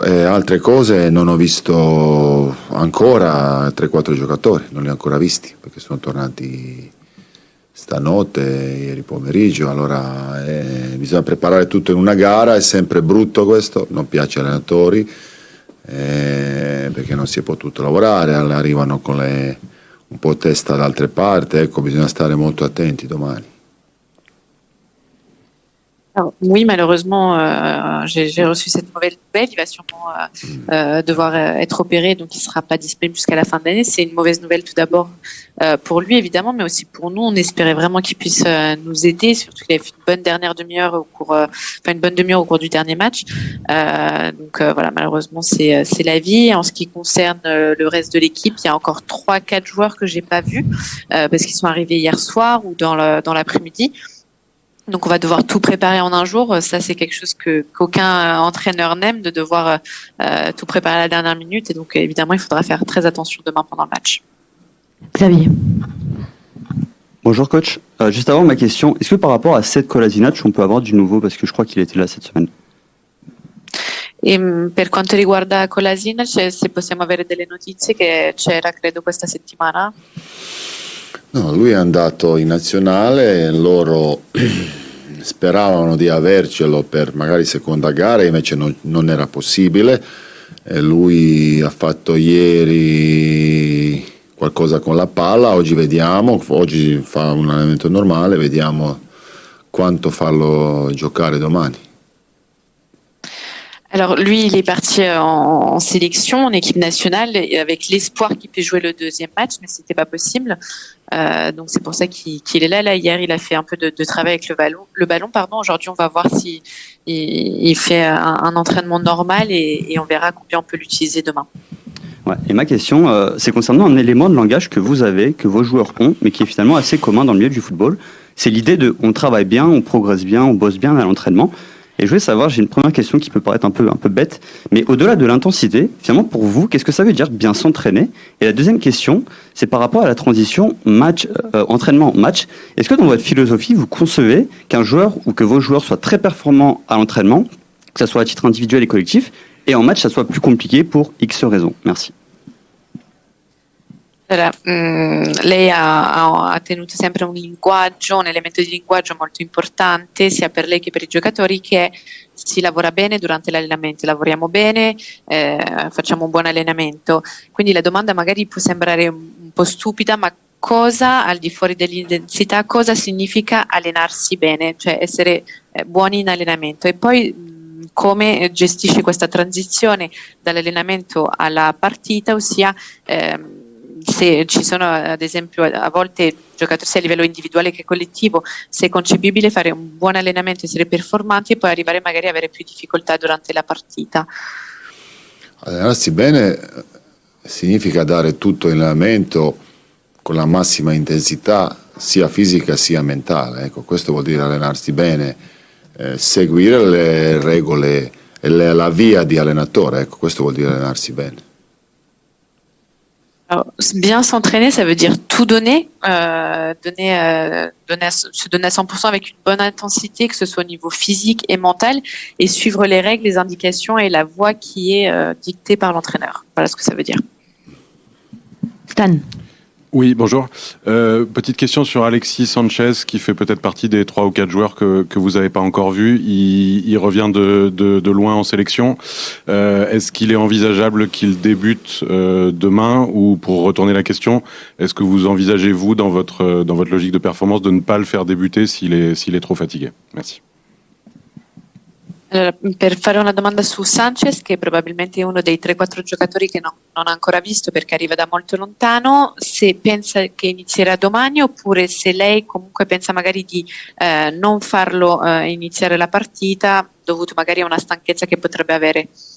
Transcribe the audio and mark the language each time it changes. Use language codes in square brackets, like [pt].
[it] E altre cose non ho visto ancora 3-4 giocatori, non li ho ancora visti perché sono tornati stanotte, ieri pomeriggio, allora bisogna preparare tutto in una gara, è sempre brutto questo, non piace agli allenatori perché non si è potuto lavorare, arrivano con un po' testa da altre parti, ecco, bisogna stare molto attenti domani. [fr] Alors, oui, malheureusement, j'ai reçu cette mauvaise nouvelle. Il va sûrement devoir être opéré, donc il ne sera pas disponible jusqu'à la fin de l'année. C'est une mauvaise nouvelle tout d'abord pour lui, évidemment, mais aussi pour nous. On espérait vraiment qu'il puisse nous aider, surtout qu'il avait fait une bonne demi-heure au cours du dernier match. Donc voilà, malheureusement, c'est la vie. En ce qui concerne le reste de l'équipe, il y a encore 3-4 joueurs que j'ai pas vus parce qu'ils sont arrivés hier soir ou dans l'après-midi. Donc on va devoir tout préparer en un jour. Ça, c'est quelque chose qu'aucun entraîneur n'aime, de devoir tout préparer à la dernière minute. Et donc évidemment, il faudra faire très attention demain pendant le match. Xavier. Bonjour coach. Juste avant ma question, est-ce que par rapport à Sead Kolasinac, on peut avoir du nouveau parce que je crois qu'il était là cette semaine? [it] E per quanto riguarda Kolasinac, se possiamo avere delle notizie, che c'era credo questa settimana? No, lui è andato in nazionale, loro speravano di avercelo per magari seconda gara, invece non era possibile. E lui ha fatto ieri qualcosa con la palla, oggi vediamo, oggi fa un allenamento normale, vediamo quanto farlo giocare domani. [fr] Alors lui, il est parti en sélection, en équipe nationale, avec l'espoir qu'il puisse jouer le deuxième match, mais c'était pas possible. Donc c'est pour ça qu'il est là. Là, hier, il a fait un peu de travail avec le ballon. Aujourd'hui, on va voir si il fait un entraînement normal et on verra combien on peut l'utiliser demain. Ouais. Et ma question, c'est concernant un élément de langage que vous avez, que vos joueurs ont, mais qui est finalement assez commun dans le milieu du football. C'est l'idée de on travaille bien, on progresse bien, on bosse bien à l'entraînement. Et je voulais savoir, j'ai une première question qui peut paraître un peu bête, mais au-delà de l'intensité, finalement pour vous, qu'est-ce que ça veut dire bien s'entraîner? Et la deuxième question, c'est par rapport à la transition entraînement-match. Est-ce que dans votre philosophie, vous concevez qu'un joueur ou que vos joueurs soient très performants à l'entraînement, que ce soit à titre individuel et collectif, et en match, ça soit plus compliqué pour X raisons? Merci. [it] Allora, lei ha tenuto sempre un elemento di linguaggio molto importante sia per lei che per i giocatori, che si lavora bene durante l'allenamento, lavoriamo bene, facciamo un buon allenamento. Quindi la domanda magari può sembrare un po' stupida, ma cosa, al di fuori dell'intensità, cosa significa allenarsi bene, cioè essere buoni in allenamento? E poi come gestisce questa transizione dall'allenamento alla partita, ossia se ci sono ad esempio a volte giocatori sia a livello individuale che collettivo, se è concepibile fare un buon allenamento, essere performanti e poi arrivare magari a avere più difficoltà durante la partita. Allenarsi bene significa dare tutto l'allenamento con la massima intensità sia fisica sia mentale, ecco, questo vuol dire allenarsi bene, seguire le regole e la via di allenatore, ecco, questo vuol dire allenarsi bene. [fr] Alors, bien s'entraîner, ça veut dire tout donner, se donner à 100% avec une bonne intensité, que ce soit au niveau physique et mental, et suivre les règles, les indications et la voie qui est dictée par l'entraîneur. Voilà ce que ça veut dire. Stan. Oui, bonjour. Petite question sur Alexis Sanchez, qui fait peut-être partie des 3 ou 4 joueurs que vous n'avez pas encore vus. Il revient de loin en sélection. Est-ce qu'il est envisageable qu'il débute demain, ou pour retourner la question, est-ce que vous envisagez, vous, dans votre logique de performance, de ne pas le faire débuter s'il est trop fatigué? Merci. [it] Allora, per fare una domanda su Sanchez, che probabilmente è uno dei 3-4 giocatori che non ha ancora visto perché arriva da molto lontano, se pensa che inizierà domani oppure se lei comunque pensa magari di non farlo iniziare la partita dovuto magari a una stanchezza che potrebbe avere.